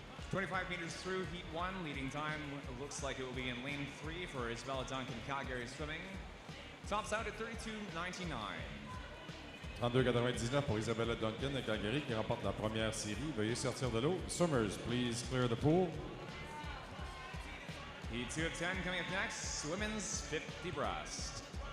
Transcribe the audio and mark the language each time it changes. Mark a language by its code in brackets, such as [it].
[en] 25 meters through heat 1, leading time looks like it will be in lane 3 for Isabella Duncan, Calgary Swimming. Tops out at 32.99. [fr] 32,99 pour Isabella Duncan de Calgary qui remporte la première série. Veuillez sortir de l'eau. [en] Swimmers, please clear the pool. Heat 2 of 10 coming up next, women's 50 breast.